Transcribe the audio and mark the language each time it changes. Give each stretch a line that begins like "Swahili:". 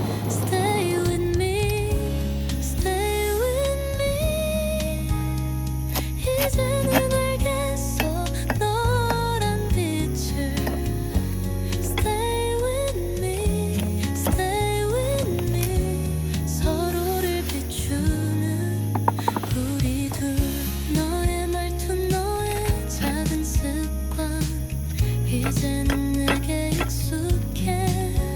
English: Stay with me, stay with me.
Korean: 이제는 알겠어 너란 빛을.
English: Stay with me, stay with me.
Korean: 서로를 비추는 우리 둘. 너의 말투 너의 작은 습관 이제는 내게 익숙해.